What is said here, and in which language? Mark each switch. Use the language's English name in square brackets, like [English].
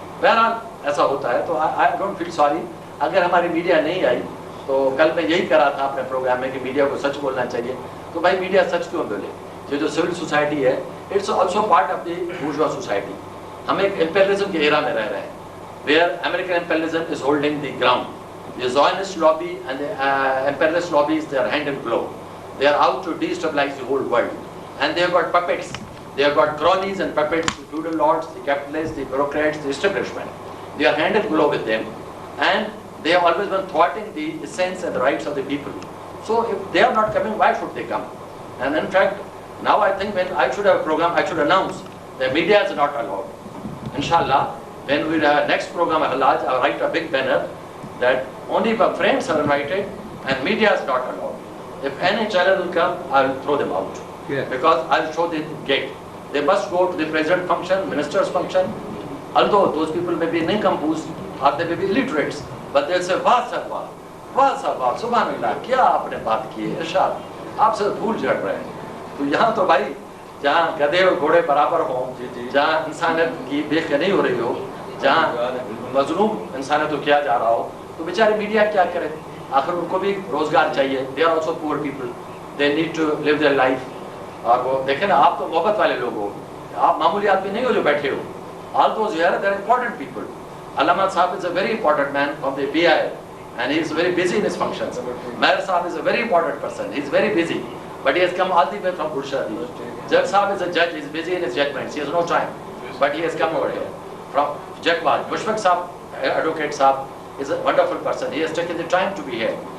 [Urdu] بہرحال ایسا ہوتا ہے. تو [English] I don't feel sorry [Urdu] اگر ہماری میڈیا نہیں آئی. تو کل میں یہی کرا تھا اپنے پروگرام میں کہ میڈیا کو سچ بولنا چاہیے. تو بھائی میڈیا سچ کیوں بولے؟ یہ جو سول سوسائٹی ہے, [English] It's also part of the bourgeois society. [Urdu] ہم ایک امپیریلزم کے ایرا میں رہ رہے ہیں, [English] where American imperialism is holding the ground. The Zionist lobby and the imperialist lobbies, they are hand in glove. They are out to destabilize the whole world. And they have got puppets. They have got cronies and puppets, the feudal lords, the capitalists, the bureaucrats, the establishment. They are hand in glove with them. And they have always been thwarting the essence and the rights of the people. So if they are not coming, why should they come? And in fact, now I think when I should have a program, I should announce that media is not allowed. Inshallah, when we have next program at Halaj, I'll write a big banner that only my friends are invited and media is not allowed. If any channel will come, I'll throw them out. Yeah. Because I'll show the gate. They must go to the president function, minister's function. Although those people may be nincompoops or they may be illiterates, but they'll say, [Urdu] Wah sahwah, subhanallah, kya aapne baat ki hai, irshad, aap se bhool jhad rahe hain. تو یہاں تو بھائی جہاں گدھے اور گھوڑے برابر ہوں, جہاں انسانیت کی بے خبری نہیں ہو رہی ہو, جہاں مظلوم انسانیت کو کیا جا رہا ہو, تو بیچارے میڈیا کیا کرے؟ آخر ان کو بھی روزگار چاہیے. [English] They are also poor people, they need to live their life. [Urdu] اور وہ دیکھیں نا, آپ تو محبت والے لوگ ہو, آپ معمولی آدمی نہیں ہو جو بیٹھے ہو. [English] All those here they are important people. علامہ صاحب is a very important man from the BI and he is very busy in his functions. Mayor Saab is a very important person, he is very busy, but he has come all the way from Burshadi. Judge Saab is a judge, he is busy in his judgments, he has no time, but he has come over here from Jakwal. Mushfiq Saab, Advocate Saab, is a wonderful person, he has taken the time to be here.